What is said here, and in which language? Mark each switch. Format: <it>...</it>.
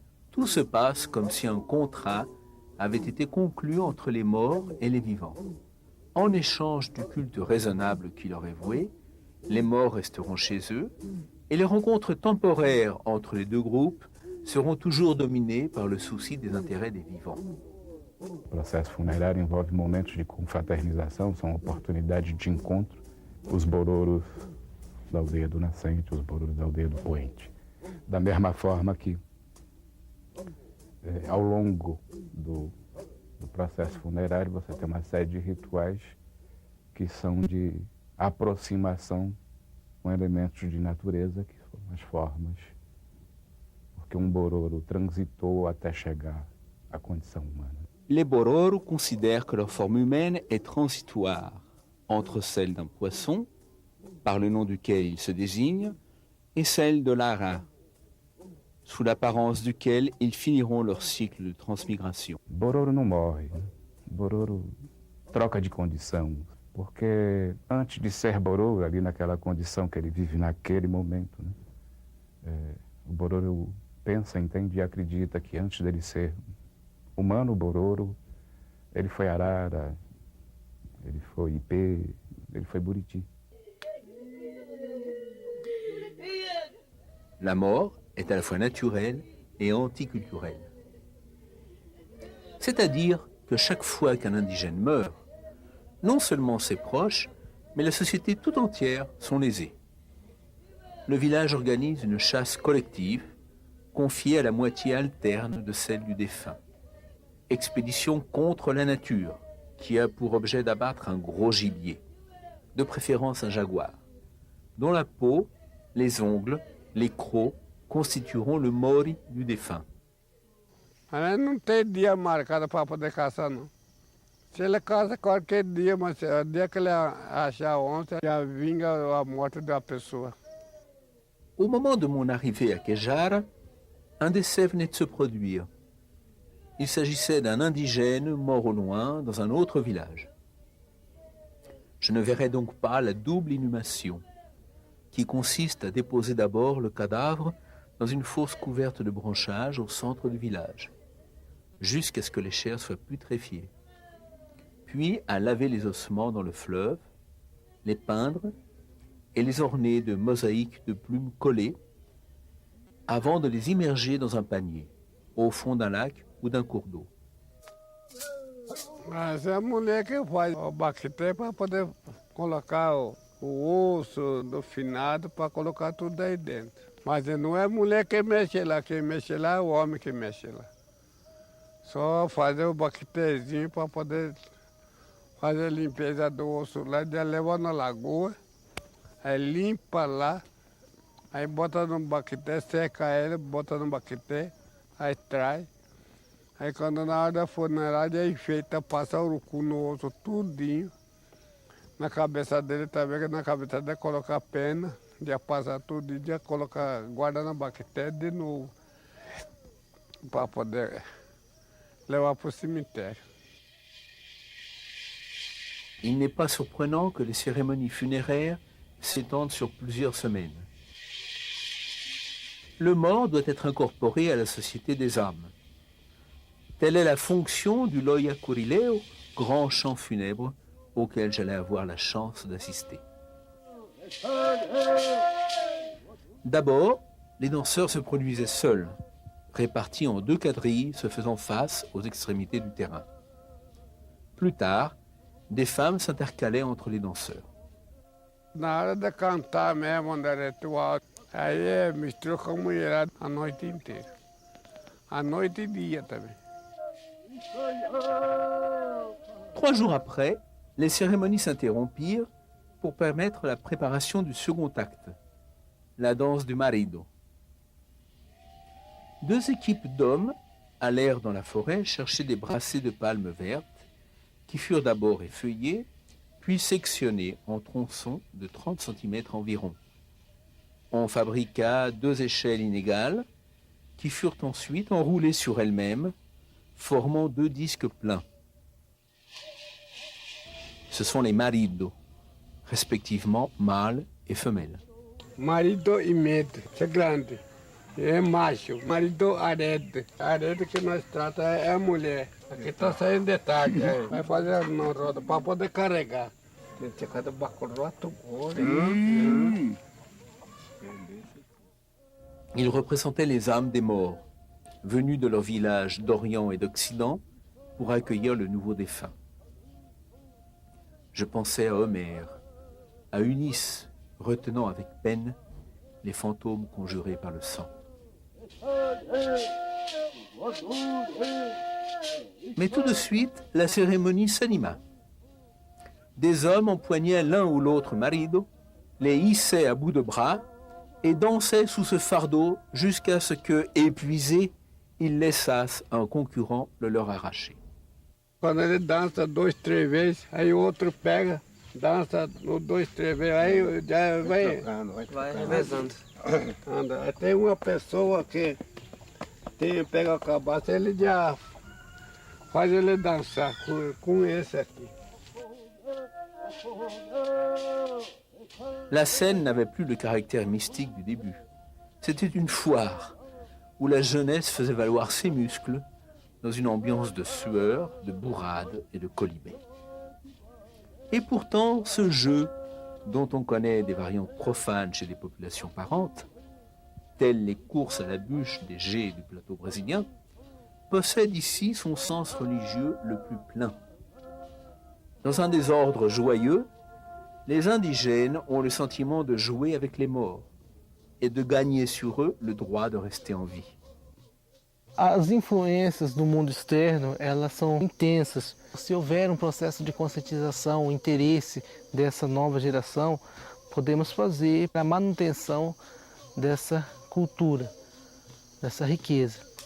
<fr>Tout se passe comme si un contrat avait été conclu entre les morts et les vivants. En échange du culte raisonnable qui leur est voué, les morts resteront chez eux et les rencontres temporaires entre les deux groupes seront toujours dominées par le souci des intérêts des vivants.</fr> <pt>O processo funerário envolve momentos de confraternização, são oportunidades de encontro. Os bororos da aldeia do nascente, os bororos da aldeia do poente. Da mesma forma que, ao longo do processo funerário, você tem uma série de rituais que são de aproximação com elementos de natureza, que são as formas, porque bororo transitou até chegar à condição humana.</pt> <fr>Les bororo considèrent que leur forme humaine est transitoire entre celle d'un poisson, par le nom duquel ils se désignent, et celle de l'ara, sous l'apparence duquel ils finiront leur cycle de transmigration.</fr> <pt>Bororo não morre, né? Bororo troca de condição, porque antes de ser bororo, ali naquela condição que ele vive naquele momento, né? O bororo pensa, entende e acredita que antes dele ser humano bororo, ele foi arara, ele foi ipê, ele foi buriti.</pt> <fr>La mort est à la fois naturelle et anticulturelle. C'est-à-dire que chaque fois qu'un indigène meurt, non seulement ses proches, mais la société tout entière sont lésés. Le village organise une chasse collective, confiée à la moitié alterne de celle du défunt. Expédition contre la nature, qui a pour objet d'abattre un gros gibier, de préférence un jaguar, dont la peau, les ongles, les crocs constitueront le mori du défunt.</fr> <pt>Mas não tem dia marcado para poder caçar, não. Se ele caça qualquer dia, mas o dia que ele achar onça, já vinga a morte da pessoa.</pt> <fr>Au moment de mon arrivée à Kejara, un décès venait de se produire. Il s'agissait d'un indigène mort au loin dans un autre village. Je ne verrai donc pas la double inhumation, qui consiste à déposer d'abord le cadavre dans une fosse couverte de branchages au centre du village, jusqu'à ce que les chairs soient putréfiées, puis à laver les ossements dans le fleuve, les peindre et les orner de mosaïques de plumes collées, avant de les immerger dans un panier, au fond d'un lac ou d'un cours d'eau.</fr> <pt>Mas é a mulher que faz o baqueté para poder colocar o osso do finado para colocar tudo aí dentro. Mas não é a mulher que mexe lá, quem mexe lá é o homem que mexe lá. Só fazer o baquetezinho para poder fazer a limpeza do osso lá, já leva na lagoa, aí limpa lá, aí bota no baqueté, seca ele, bota no baqueté, aí traz. Aí quando na hora da funerária enfeita, passa o urucu no osso tudinho. Na cabeça dele também, que na cabeça dele coloca a pena, já passa tudo, já coloca, guarda na baqueté de novo, para poder levar para o cemitério.</pt> <fr>Il n'est pas surprenant que les cérémonies funéraires s'étendent sur plusieurs semaines. Le mort doit être incorporé à la société des âmes. Telle est la fonction du Loya Kurileo, grand chant funèbre auquel j'allais avoir la chance d'assister. D'abord, les danseurs se produisaient seuls, répartis en 2 quadrilles se faisant face aux extrémités du terrain. Plus tard, des femmes s'intercalaient entre les danseurs.</fr> <pt>Na hora de cantar mesmo, onde é ritual, aí mistura com a mulherada a noite inteira. à noite e dia também.</pt> <fr>3 jours après, les cérémonies s'interrompirent pour permettre la préparation du second acte, la danse du marido. 2 équipes d'hommes allèrent dans la forêt chercher des brassées de palmes vertes qui furent d'abord effeuillées, puis sectionnées en tronçons de 30 cm environ. On fabriqua 2 échelles inégales qui furent ensuite enroulées sur elles-mêmes, formant 2 disques pleins. Ce sont les maridos, respectivement mâle et femelle.</fr> <pt>Marido e medo, isso é grande. É macho, marido arede. Arede que nós trata é a mulher. Aqui está saindo detalhe. Vai fazer uma roda para poder carregar. Tem que cada bacurroto gordo.</pt> <fr>Ils représentaient les âmes des morts, venus de leurs villages d'Orient et d'Occident pour accueillir le nouveau défunt. Je pensais à Homère, à Eunice, retenant avec peine les fantômes conjurés par le sang. Mais tout de suite, la cérémonie s'anima. Des hommes empoignaient l'un ou l'autre marido, les hissaient à bout de bras et dansaient sous ce fardeau jusqu'à ce que, épuisés, ils laissassent un concurrent le leur arracher.</fr> <pt>Quando ele dança 2, 3 vezes, aí o outro pega, dança 2, 3 vezes, aí já vai revezando. Anda. Aí tem uma pessoa que pega a cabaça, ele já faz ele dançar com esse aqui.</pt> <fr>La scène n'avait plus le caractère mystique du début. C'était une foire où la jeunesse faisait valoir ses muscles dans une ambiance de sueur, de bourrade et de colibet. Et pourtant, ce jeu, dont on connaît des variantes profanes chez les populations parentes, telles les courses à la bûche des geais du plateau brésilien, possède ici son sens religieux le plus plein. Dans un désordre joyeux, les indigènes ont le sentiment de jouer avec les morts et de gagner sur eux le droit de rester en vie.</fr> <pt>As influências do mundo externo, elas são intensas. Se houver um processo de conscientização, o interesse dessa nova geração, podemos fazer a manutenção dessa cultura, dessa riqueza.</pt>